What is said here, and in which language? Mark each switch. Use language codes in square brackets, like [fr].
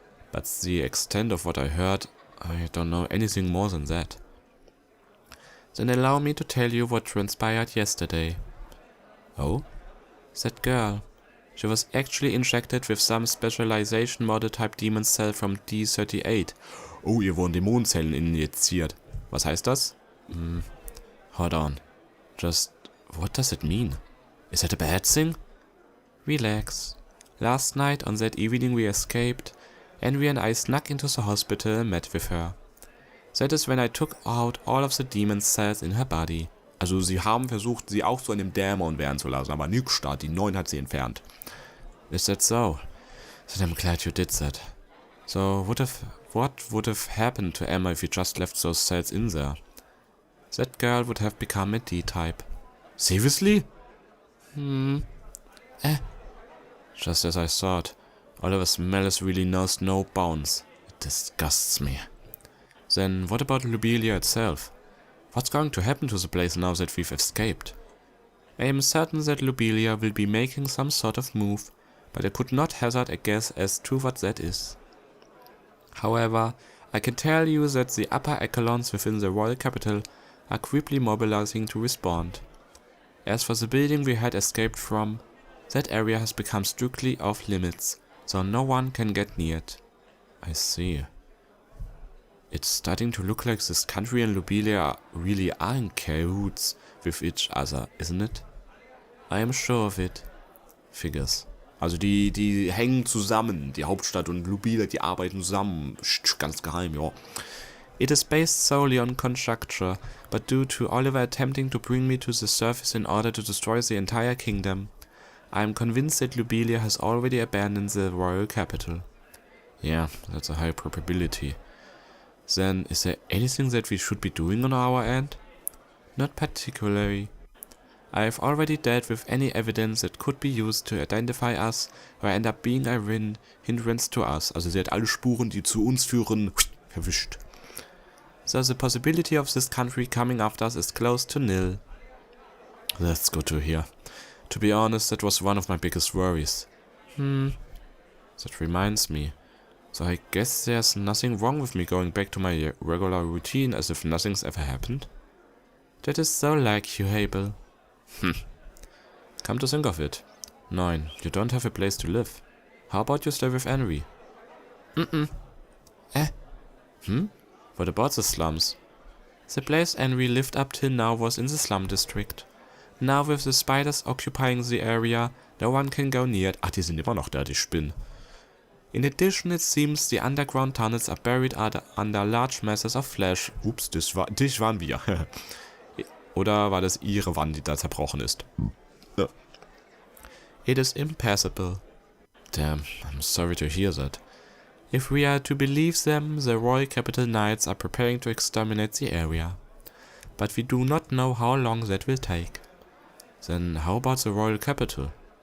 [en] But the extent of what I heard, I don't know anything more than that. Then allow me to tell you what transpired yesterday. Oh? That girl. She was actually injected with some specialization model type demon cell from D38. [de] Oh, ihr wurden Dämonenzellen injiziert. Was heißt das? [en] Hold on. Just, what does it mean? Is that a bad thing? Relax. Last night on that evening we escaped, Envy and I snuck into the hospital and met with her. That is when I took out all of the demon cells in her body. [de] Also sie haben versucht, sie auch zu einem Dämon werden zu lassen, aber nix da, die 9 hat sie entfernt. [en] Is that so? Then I'm glad you did that. So, what would have happened to Emma if you just left those cells in there? That girl would have become a D-type. Seriously? Just as I thought. Oliver's malice really knows no bounds. It disgusts me. Then what about Lobelia itself? What's going to happen to the place now that we've escaped? I am certain that Lobelia will be making some sort of move, but I could not hazard a guess as to what that is. However, I can tell you that the upper echelons within the royal capital are quickly mobilizing to respond. As for the building we had escaped from, that area has become strictly off limits, so no one can get near it. I see. It's starting to look like this country and Lobelia really are in cahoots with each other, isn't it? I am sure of it. Figures. [de] Also die hängen zusammen, die Hauptstadt und Lobelia, die arbeiten zusammen. Ganz geheim, ja. [en] It is based solely on conjecture, but due to Oliver attempting to bring me to the surface in order to destroy the entire kingdom, I am convinced that Lobelia has already abandoned the royal capital. Yeah, that's a high probability. Then, is there anything that we should be doing on our end? Not particularly. I have already dealt with any evidence that could be used to identify us or end up being a hindrance to us. Also sie hat alle Spuren, die zu uns führen, verwischt. So the possibility of this country coming after us is close to nil. That's good to hear. To be honest, that was one of my biggest worries. That reminds me. So I guess there's nothing wrong with me going back to my regular routine as if nothing's ever happened? That is so like you, Abel. Come to think of it. 9. You don't have a place to live. How about you stay with Henry? What about the slums? The place Henry lived up till now was in the slum district. Now with the spiders occupying the area, no one can go near it. [de] Ach, die sind immer noch da, die Spinnen. [en] In addition, it seems the underground tunnels are buried under large masses of flesh. [de] Ups, das waren wir. Oder war das ihre Wand, die da zerbrochen ist? [en] Ja. It is impassable. Damn, I'm sorry to hear that. If we are to believe them, the Royal Capital Knights are preparing to exterminate the area. But we do not know how long that will take. Then how about the Royal Capital?